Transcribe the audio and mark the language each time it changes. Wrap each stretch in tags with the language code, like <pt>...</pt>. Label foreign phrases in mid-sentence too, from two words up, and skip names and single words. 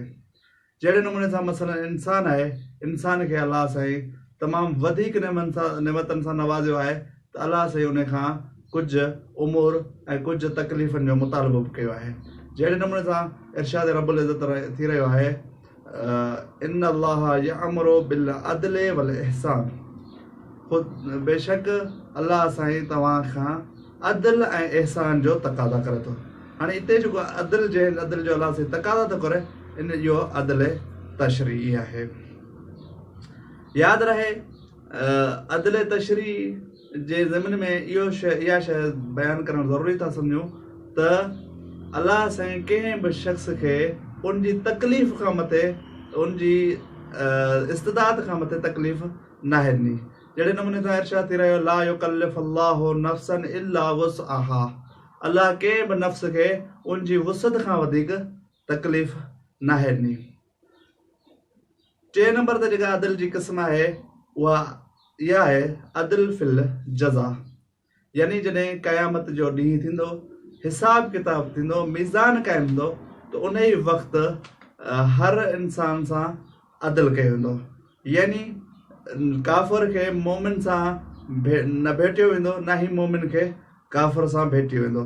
<sd>जहिड़े नमूने सां मसलन इंसान आहे, इंसान खे अल्लाह साईं तमामु वधीक नेमतनि सां नवाज़ियो आहे त अल्लाह साईं उन खां कुझु उमूर ऐं कुझु तकलीफ़ुनि जो मुतालबो बि कयो आहे। जहिड़े नमूने सां इरशाद</sd> <ar>رب العزة</ar> <sd>थी रहियो आहे,</sd> <ar>إن الله يأمر بالعدل والإحسان.</ar> <sd>बेशक अल्लाह साईं तव्हां खां अदल ऐं एहसान जो तक़ाज़ा करे थो। हाणे हिते जेको अदल जो अल्लाह साईं तक़ाज़ा थो करे, इन जो अदल तशरीई आहे। यादि रहे अदल तशरीई जे ज़मीन में इहा शइ बयानु करणु ज़रूरी था सम्झूं त अल्लाह साईं कंहिं बि शख़्स खे उन जी तकलीफ़ खां मथे, उन जी इस्तिदात खां मथे तकलीफ़ नाहे ॾिनी। जहिड़े नमूने सां इरशाद थी रहियो,</sd> <ar>لا يكلف الله نفسا إلا وسعها.</ar> <sd>अल्लाह कंहिं बि नफ़्स खे उन जी वुसअत खां वधीक तकलीफ़ नाहे ॾिनी। टे नंबर ते जेका अदल जी क़िस्म आहे उहा इहा आहे</sd> <ar>عدل في الجزاء.</ar> <sd>यानी जॾहिं क़यामत जो ॾींहुं थींदो, हिसाब किताब थींदो, मीज़ान क़ाइमु थींदो, त उन ई वक़्तु हर इंसान सां अदल कयो वेंदो। यानी काफ़िर खे मोमिन सां न भेटियो वेंदो, न ई मोमिन खे काफ़िर सां भेटियो वेंदो।</sd>